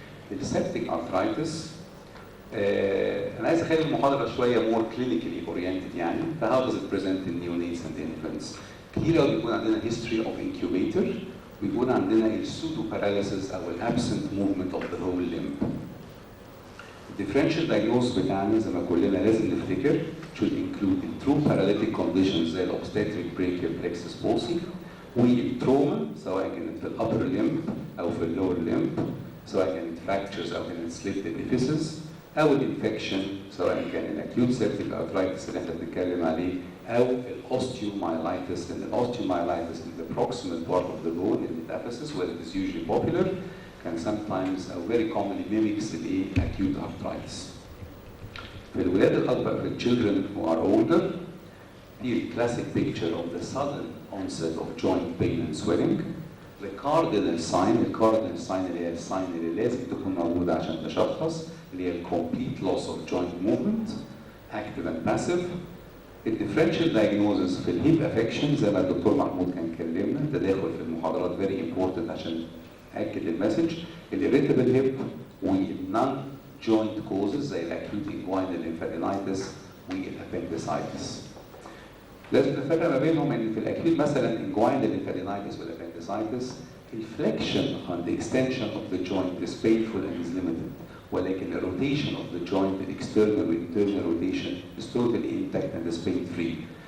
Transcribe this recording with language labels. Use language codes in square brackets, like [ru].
[en] The septic arthritis [ar] أنا عايز أخلي المحاضرة شوية [en] more clinically oriented [ar] يعني. [en] فهاو does it present in neonates and infants؟ [ar] كتير قوي بيكون عندنا [en] history of incubator، [ar] بيكون عندنا [en] pseudo paralysis أو absent movement of the whole limb. [ar] الديفرنشال diagnosis بتاعنا زي ما كلنا لازم نفتكر [en] should include true paralytic conditions [ar] زي [en] obstetric brachial plexus palsy [ar] والتروما سواء كانت في الupper limb أو في اللور limb، سواء كانت fractures أو كانت slipped epiphysis، أو الانفكشن سواء كان الأكيوت سيبتيك arthritis اللي احنا بنتكلم عليه أو الاوستيومايلايتس. لأن الاوستيومايلايتس [en] in the proximal part of the bone in metaphysis where it is usually popular can sometimes or very commonly mimics the acute arthritis. [ar] في الولاد الأكبر في [en] children who are older the classic picture of the sudden onset of joint pain and swelling. The cardinal sign [ar] اللي هي الساين اللي لازم تكون موجودة عشان تشخص اللي هي [en] complete loss of joint movement active and passive. [ar] الديفرنشال diagnosis في الهيب افكشن زي ما الدكتور محمود كان كلمنا تداخل في المحاضرات [en] very important [ar] عشان أكد المسج. [en] الirritable hip والنون joint causes زي الacute inguinal lymphadenitis والappendicitis. [ar] لازم نفرق ما بينهم ان في الاكيد مثلا [en] inguinal lymphadenitis والappendicitis الفليكشن on the extension of the joint is painful and is limited، ولكن the rotation of the joint the external and internal rotation is totally intact and is pain free.